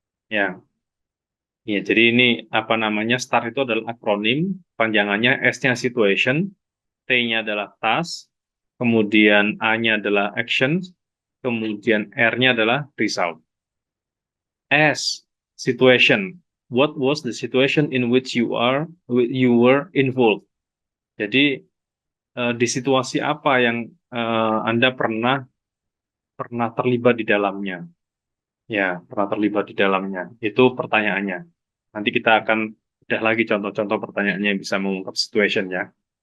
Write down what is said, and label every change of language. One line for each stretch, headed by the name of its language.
Indonesian: Ya, ya, jadi ini apa namanya? STAR itu adalah akronim, panjangannya S-nya situation, T-nya adalah task, kemudian A-nya adalah action, kemudian R-nya adalah result.
English: S, situation. What was the situation in which you were involved?
Indonesian: Jadi di situasi apa yang Anda pernah terlibat di dalamnya? Ya, pernah terlibat di dalamnya. Itu pertanyaannya. Nanti kita akan udah lagi contoh-contoh pertanyaannya yang bisa mengungkap situation ya.